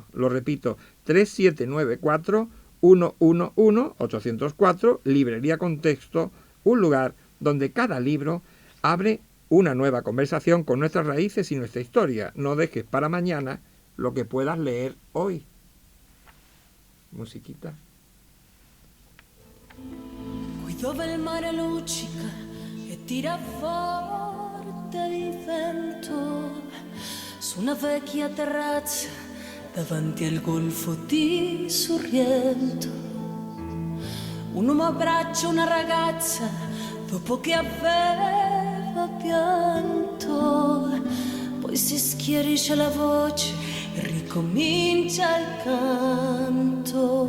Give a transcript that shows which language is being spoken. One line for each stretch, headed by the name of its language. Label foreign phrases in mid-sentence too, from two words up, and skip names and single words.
Spanish: Lo repito, 3794 111 804, Librería Contexto, un lugar donde cada libro abre una nueva conversación con nuestras raíces y nuestra historia. No dejes para mañana lo que puedas leer hoy. Musiquita.
Italian: Qui dove il mare luccica e tira forte il vento, su una vecchia terrazza davanti al golfo di Sorrento, un uomo abbraccia una ragazza dopo che aveva pianto, poi si schiarisce la voce e ricomincia il canto.